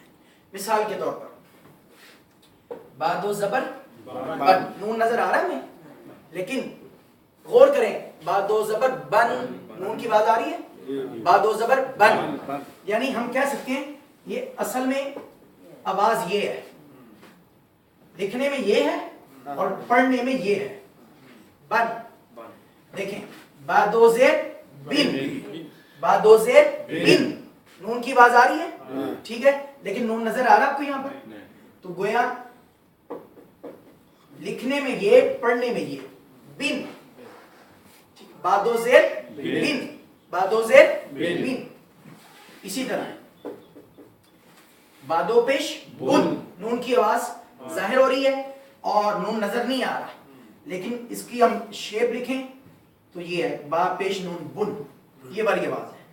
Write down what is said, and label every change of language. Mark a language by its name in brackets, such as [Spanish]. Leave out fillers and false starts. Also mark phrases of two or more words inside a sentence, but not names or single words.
[Urdu] مثال کے طور پر با دو زبر بن، نون نظر آ رہا ہے ہمیں لیکن غور کریں، با دو زبر بن، نون کی آواز آ رہی ہے؟ با دو زبر بن، یعنی ہم کہہ سکتے ہیں یہ اصل میں آواز یہ ہے، لکھنے میں یہ ہے اور پڑھنے میں یہ ہے. بن دیکھیں، با دو زیر بن، با دو زیر بن، نون کی آواز آ رہی ہے ٹھیک ہے، لیکن نون نظر آ رہا آپ کو یہاں پر؟ تو گویا لکھنے میں یہ پڑھنے میں یہ بن. با دو زیر بن، با دو زیر بن. اسی طرح با دو پیش بن، نون کی آواز ظاہر ہو رہی ہے اور نون نظر نہیں آ رہا لیکن اس کی ہم شیپ لکھیں تو یہ ہے با پیش نون بن، یہ والی آواز ہے.